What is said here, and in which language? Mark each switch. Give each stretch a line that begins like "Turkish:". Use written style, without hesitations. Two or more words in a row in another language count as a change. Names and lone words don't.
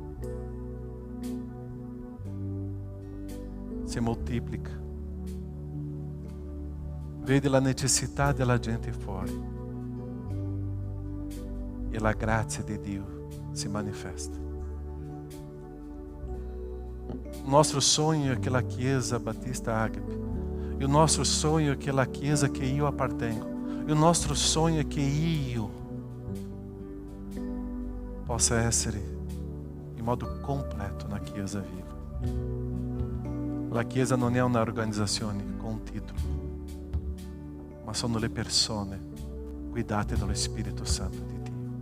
Italian: Si moltiplica. Vede la necessità della gente fuori. E la grazia di Dio si manifesta.
Portuguese: O nostro sonho é que a Chiesa Batista Ágape, e o nosso sonho é que a Chiesa que eu appartengo, e o nosso sonho é que eu possa
Italian: essere in modo completo
Portuguese: na Chiesa viva.
Italian: La Chiesa non è un'organizzazione con un titolo, ma sono le persone guidate dallo Spirito Santo di Dio.